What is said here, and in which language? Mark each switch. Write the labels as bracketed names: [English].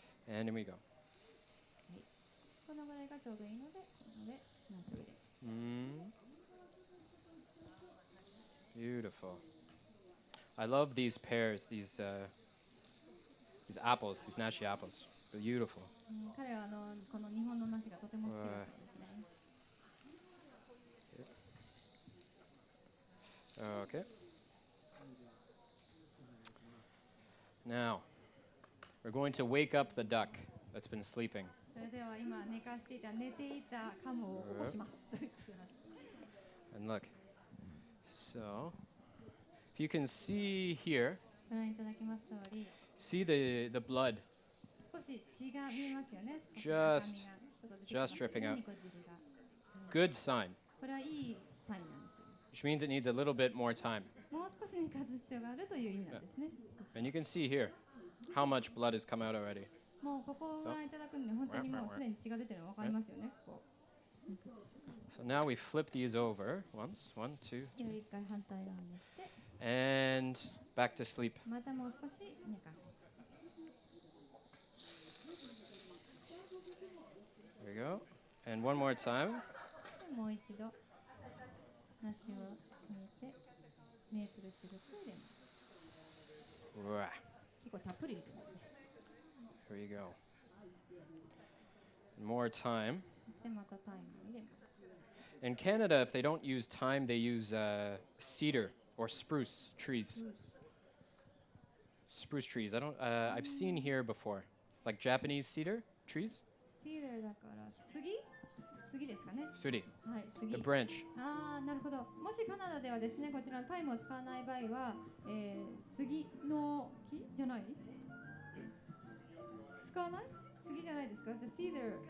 [English] Yep. And in we go. [Japanese] このぐらいがちょうどいいので、梨を入れます。 [English] Beautiful. I love these pears, these apples, these nashi apples. Beautiful. [Japanese] 彼はこの日本の梨がとても好きだったんですね。 [English] Okay. Now, we're going to wake up the duck that's been sleeping. [Japanese] それでは今寝かしていた寝ていたカモを起こします。 [English] And look, so if you can see here, [Japanese] ご覧いただきます通り、 [English] see the blood [Japanese] 少し血が見えますよね。 [English] just dripping out. Good sign, [Japanese] これはいいサインなんですよ。 [English] which means it needs a little bit more time. [Japanese] もう少し寝かす必要があるという意味なんですね。 [English] And you can see here how much blood has come out already. [Japanese] もうここをご覧いただくので本当にもうすでに血が出てるの分かりますよね。ここ [English] So now we flip these over once, 1, 2, [Japanese] では一回反対側にして、 [English] and back to sleep. [Japanese] またもう少し寝かす。 [English] There we go. And one more time. [Japanese] でもう一度梨を入れてメープルシロップを入れます。 Wah. 結構たっぷり入れてますね。 [English] Here you go. More time. [Japanese] そしてまたタイムを入れます。 [English] In Canada, if they don't use thyme, they use cedar or spruce trees. Spruce trees. I've seen here before, like Japanese cedar trees. [Japanese] シーダーだから杉ですかね。 Suri, はい、杉。 [English] the branch. [Japanese] ああ、なるほど。もしカナダではですね、こちらのタイムを使わない場合は、杉の木じゃない？使わない？杉じゃないですか？じゃあ、シーダー。